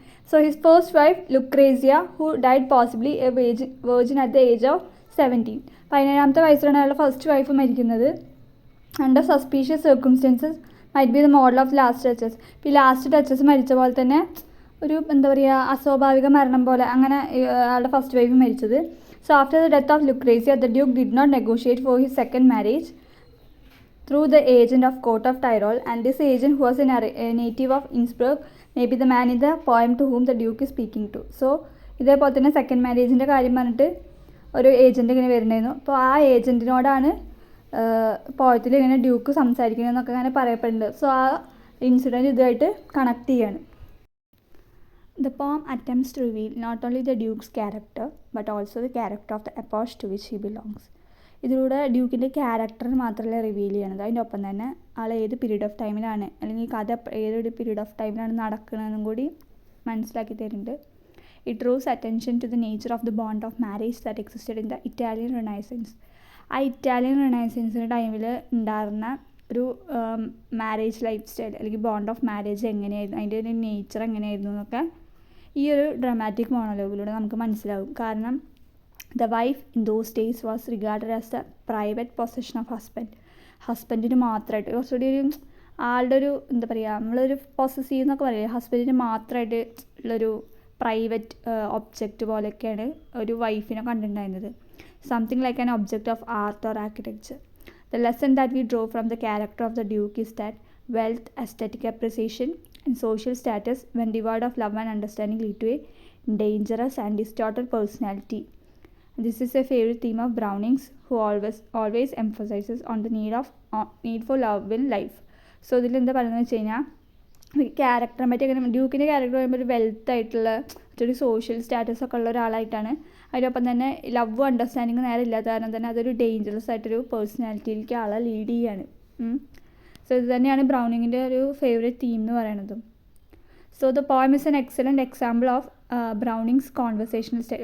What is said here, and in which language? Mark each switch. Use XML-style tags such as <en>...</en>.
<en>So his first wife Lucrezia who died possibly a virgin at the age of 17.</en> <ml>17-ാമത്തെ വയസ്സിലാണ് അയാളുടെ first wife മരിക്കുന്നത്.</ml> <en>Under suspicious circumstances might be the model of last duchess.</en> <ml>ഇപ്പോൾ ഈ last duchess മരിച്ച പോലെ തന്നെ ഒരു എന്താ പറയുക അസ്വാഭാവിക മരണം പോലെ അങ്ങനെ അയാളുടെ ഫസ്റ്റ് വൈഫ് മരിച്ചത്.</ml> <en>So after the death of Lucrezia the duke did not negotiate for his second marriage through the agent of court of Tyrol, and this agent, who was a native of Innsbruck, may be the man in the poem to whom the duke is speaking to.</en> <ml>So ഇതേപോലെ തന്നെ second മാരേജിൻ്റെ കാര്യം പറഞ്ഞിട്ട് ഒരു agent ഇങ്ങനെ വരുന്നുണ്ടായിരുന്നു. അപ്പോൾ ആ ഏജൻറ്റിനോടാണ് പോയത്തിൽ ഇങ്ങനെ ഡ്യൂക്ക് സംസാരിക്കണമെന്നൊക്കെ അങ്ങനെ പറയപ്പെടുന്നുണ്ട്. സോ ആ ഇൻസിഡൻറ്റ് ഇതായിട്ട് കണക്ട് ചെയ്യാണ്.</ml> <en>The poem attempts to reveal not only the duke's character but also the character of the epoch to which he belongs.</en> <ml>ഇതിലൂടെ ഡ്യൂക്കിൻ്റെ ക്യാരക്ടർ മാത്രമല്ല റിവീൽ ചെയ്യണത്, അതിൻ്റെ ഒപ്പം തന്നെ ആൾ ഏത് പീരീഡ് ഓഫ് ടൈമിലാണ് അല്ലെങ്കിൽ കഥ ഏതൊരു പീരീഡ് ഓഫ് ടൈമിലാണ് നടക്കുന്നതെന്നും കൂടി മനസ്സിലാക്കി തരുന്നുണ്ട്.</ml> <en>It draws attention to the nature of the bond of marriage that existed in the Italian Renaissance.</en> <ml>ആ ഇറ്റാലിയൻ റിനൈസൻസിൻ്റെ ടൈമിൽ ഉണ്ടായിരുന്ന ഒരു മാരേജ് ലൈഫ് സ്റ്റൈൽ അല്ലെങ്കിൽ ബോണ്ട് ഓഫ് മാരേജ് എങ്ങനെയായിരുന്നു, അതിൻ്റെ ഒരു നേച്ചർ എങ്ങനെയായിരുന്നു എന്നൊക്കെ ഈ ഒരു ഡ്രമാറ്റിക് മോണോലോഗിലൂടെ നമുക്ക് മനസ്സിലാവും.</ml> <en>കാരണം the wife in those days was regarded as the private possession of husband.</en> <ml>ഹസ്ബൻഡിന് മാത്രമായിട്ട് കുറച്ചുകൂടി ഒരു ആളുടെ ഒരു എന്താ പറയുക നമ്മളൊരു പൊസസീവ് എന്നൊക്കെ പറയുക, ഹസ്ബൻഡിന് മാത്രമായിട്ട് ഉള്ളൊരു പ്രൈവറ്റ് ഒബ്ജക്റ്റ് പോലെയൊക്കെയാണ് ഒരു വൈഫിനെ കണ്ടിട്ടുണ്ടായിരുന്നത്.</ml> <en>Something like an object of art or architecture. The lesson that we draw from the character of the Duke is that wealth, aesthetic appreciation and social status when devoid of love and understanding lead to a dangerous and distorted personality. This is a favorite theme of Browning's, who always emphasizes on the need for love in life.</en> <ml>So ഇതിൽ എന്താ പറയുന്നത് വെച്ച് കഴിഞ്ഞാൽ ക്യാരക്ടറെ പറ്റി അങ്ങനെ ഡ്യൂക്കിൻ്റെ character പറയുമ്പോൾ ഒരു wealth ആയിട്ടുള്ള ഒരു സോഷ്യൽ സ്റ്റാറ്റസ് ഒക്കെ ഉള്ള ഒരാളായിട്ടാണ്. അതിനൊപ്പം തന്നെ ലവ് അണ്ടർസ്റ്റാൻഡിങ് നേരെ ഇല്ലാത്ത കാരണം തന്നെ അതൊരു ഡേഞ്ചറസ് ആയിട്ടൊരു പേഴ്സണാലിറ്റിയിലേക്ക് ആളെ ലീഡ് ചെയ്യാണ്. സോ ഇത് തന്നെയാണ് ബ്രൗണിങ്ങിൻ്റെ ഒരു ഫേവറേറ്റ് തീം എന്ന് പറയുന്നതും.</ml> <en>So the poem is an excellent example of Browning's conversational style.</en>